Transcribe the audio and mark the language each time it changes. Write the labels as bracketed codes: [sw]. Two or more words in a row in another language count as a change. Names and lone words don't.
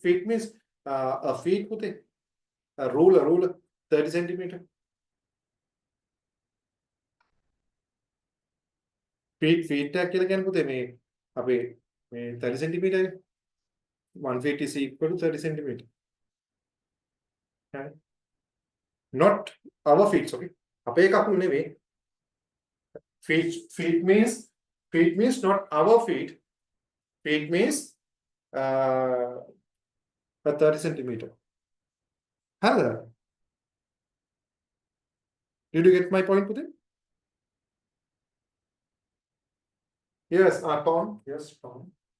[en] Feet means a feet with a ruler, 30 centimeter. [si] Feet කියලා කියන්නේ පුතේ මේ අපේ මේ 30 centimeter. [en] 1 feet is equal to 30 centimeter. Okay. Not our feet, okay? [si] අපේ කකුල් නෙවෙයි. [en] Feet means not our feet. Feet means a 30 centimeter. [si] හරිද? [en] Did you get my point, Putin? Yes, pound. Yes, pound.